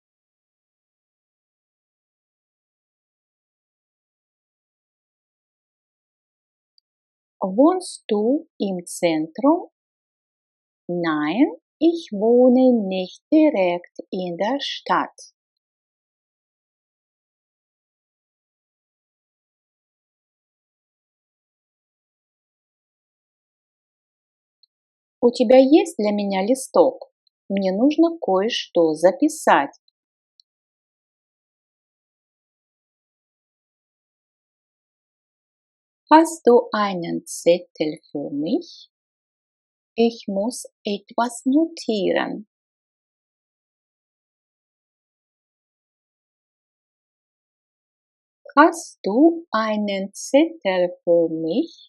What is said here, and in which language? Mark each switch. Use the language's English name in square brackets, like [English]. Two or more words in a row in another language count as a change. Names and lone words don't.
[German] Wohnst du im Zentrum? Nein, ich wohne nicht direkt in der Stadt. [Russian] У тебя есть для меня листок? Мне нужно кое-что записать. [German] Hast du einen Zettel für mich? Ich muss etwas notieren. Hast du einen Zettel für mich?